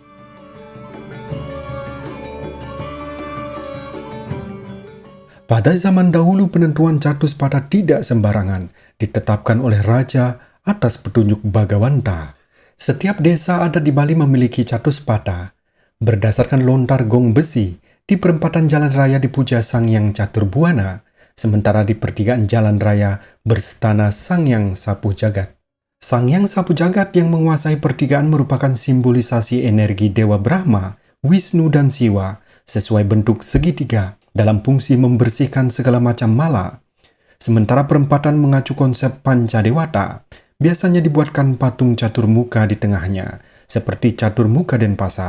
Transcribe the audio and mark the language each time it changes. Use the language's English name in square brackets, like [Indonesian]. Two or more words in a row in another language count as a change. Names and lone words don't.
[Indonesian] Pada zaman dahulu penentuan Catuspata tidak sembarangan, ditetapkan oleh raja atas petunjuk Bagawanta. Setiap desa adat di Bali memiliki Catuspata. Berdasarkan lontar gong besi, di perempatan jalan raya dipuja Sang Hyang Caturbuana, sementara di pertigaan jalan raya berstana Sang Hyang Sapu Jagat. Sang Hyang Sapu Jagat yang menguasai pertigaan merupakan simbolisasi energi Dewa Brahma, Wisnu dan Siwa sesuai bentuk segitiga dalam fungsi membersihkan segala macam mala. Sementara perempatan mengacu konsep Pancadewata, biasanya dibuatkan patung caturmuka di tengahnya, seperti Caturmuka Denpasar.